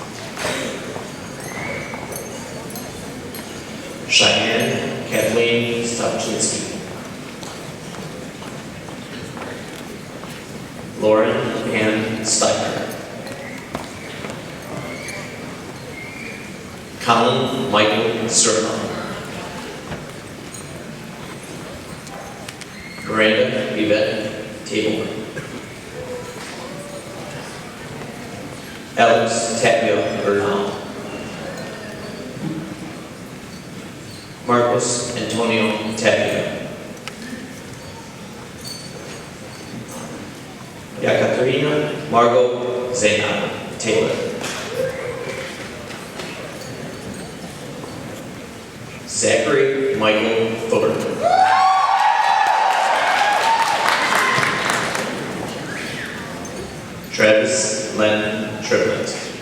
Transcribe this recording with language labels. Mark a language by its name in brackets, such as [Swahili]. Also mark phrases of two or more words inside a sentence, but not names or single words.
[English] Cheyenne Kathleen Stopchinski. Lauren Ann Steiger. Colin Michael Serna. Miranda Yvette Tabor. Alex Tapia Bernal. Marcos Antonio Tapia. Yekaterina Margot Zainab Taylor. Zachary Michael Thornton. Travis Len Triplett.